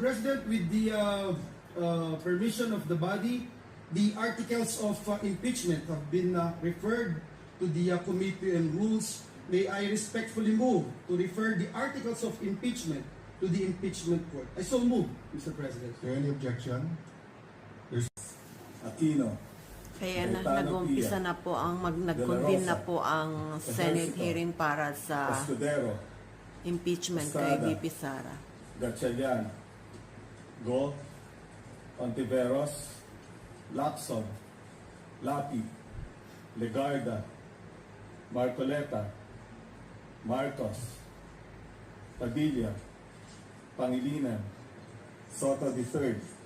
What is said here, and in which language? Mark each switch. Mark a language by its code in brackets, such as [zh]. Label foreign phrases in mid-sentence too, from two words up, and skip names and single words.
[en] President, with the permission of the body, the articles of impeachment have been referred to the Committee on Rules. May I respectfully move to refer the articles of impeachment to the impeachment court. I so move, Mr. President. Is there any objection? Aquino, [tl] Kaya na, [en] Cayetano [tl] nag-umpisa [en] Pia, [tl] na po ang [en] De La [tl] nag-convene [en] Rosa, [tl] na po ang Senate [en] Ejercito, [tl] hearing para sa [en] Escudero, [tl] impeachment [en] Estrada, [tl] kay VP Sara. [en] Gatchalian, Go, Ontiveros, Lacson, Lapi, Legarda, Marcoleta, Marcos, Padilla, Pangilinan, Soto III,